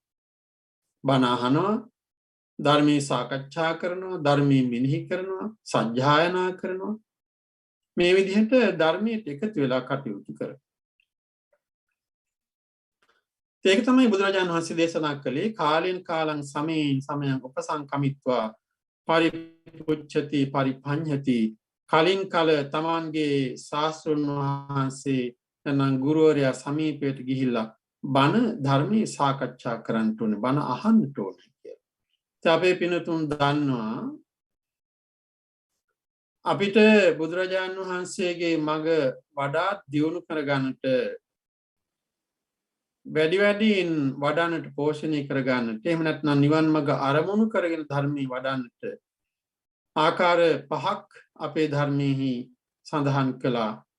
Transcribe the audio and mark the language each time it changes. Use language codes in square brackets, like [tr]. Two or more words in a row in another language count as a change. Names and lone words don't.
[si] බණ අහනවා, ධර්මයේ සාකච්ඡා කරනවා, ධර්මයේ මෙනෙහි කරනවා, සජ්ජායනා කරනවා. මේ විදිහට ධර්මයට එකතු වෙලා කටයුතු කරනවා. ඒක තමයි බුදුරජාණන් වහන්සේ දේශනා කළේ [pi] කාලෙන් කාලං සමයෙන් සමයං උපසංකමිත්වා පරිපුච්ඡති පරිපඤ්ඤති [si] කලින් කල තමන්ගේ ශාස්ත්‍රඥ වහන්සේ නැත්නම් ගුරුවරයා සමීපයට ගිහිල්ලා බණ ධර්මයේ සාකච්ඡා කරන්න ඕනේ, බණ අහන්න ඕනේ කියලා. අපේ පිනතුන් දන්නවා අපිට බුදුරජාණන් වහන්සේගේ මඟ වඩාත් දියුණු කරගන්නට වැඩියෙන් වඩන්නට පෝෂණය කරගන්නට එහෙම නැත්නම් නිවන් මඟ අරමුණු කරගෙන ධර්මයේ වඩන්නට ආකාර 5ක් අපේ ධර්මයේහි සඳහන් කළා.